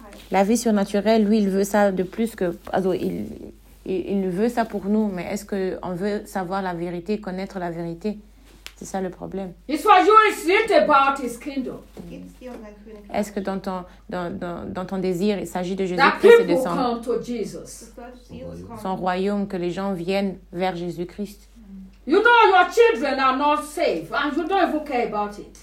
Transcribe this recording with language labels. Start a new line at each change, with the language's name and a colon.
French: La vie surnaturelle, lui, il veut ça de plus que... Il veut ça pour nous, mais est-ce qu'on veut savoir la vérité, connaître la vérité? C'est ça le problème.
English: It's what you think about his kingdom. Mm.
French: Est-ce que dans ton désir, il s'agit de Jésus-Christ et de son...
English: Come to Jesus.
French: Son royaume, que les gens viennent vers Jésus-Christ. Mm.
English: You know your children are not safe and you don't even care about it.